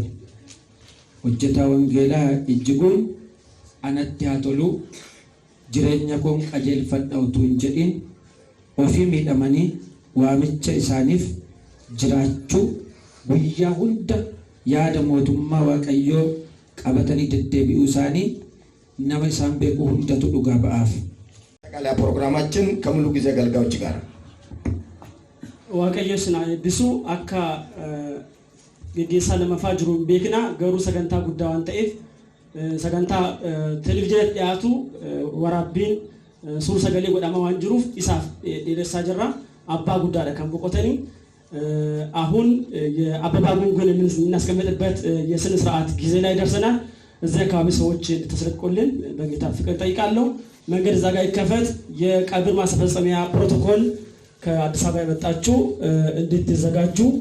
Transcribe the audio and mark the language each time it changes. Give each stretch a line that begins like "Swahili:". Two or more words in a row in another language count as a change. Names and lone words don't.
Oromo: hojjetaa wangeelaa Ijjiguun anatti haa tolu jireenya koon qajeelfadha utuu hin jedhin ofii miidhamanii waamicha isaaniif jiraachuu guyyaa hunda yaada mootummaa waaqayyoo qabatanii deddeebi'uu isaanii nama isaan beeku hundatu dhugaa ba'aaf.
Amharic: ጠቅላላ ፕሮግራማችን ከሙሉ ጊዜ አገልጋዮች ጋር
Oromo: waaqayyo sinaa eebbisu akka geggeessaa lamaffaa jiruun beekna garuu sagantaa guddaa waan ta'eef sagantaa televizyinii dhiyaatu waraabbiin suur sagalee godhama waan jiruuf isaaf dheeressaa jirra. abbaa guddaadha kan boqotanii
Amharic: አሁን የአበባ ጉንጉን የምናስቀምጥበት የስነ ስርዓት ጊዜ ላይ ደርሰናል። እዚህ አካባቢ ሰዎች እንድትሰለቁልን በጌታ ፍቅር ጠይቃለሁ። መንገድ እዛ ጋር ይከፈት። የቀብር ማስፈጸሚያ ፕሮቶኮል ከአዲስ አበባ የመጣችሁ እንድትዘጋጁ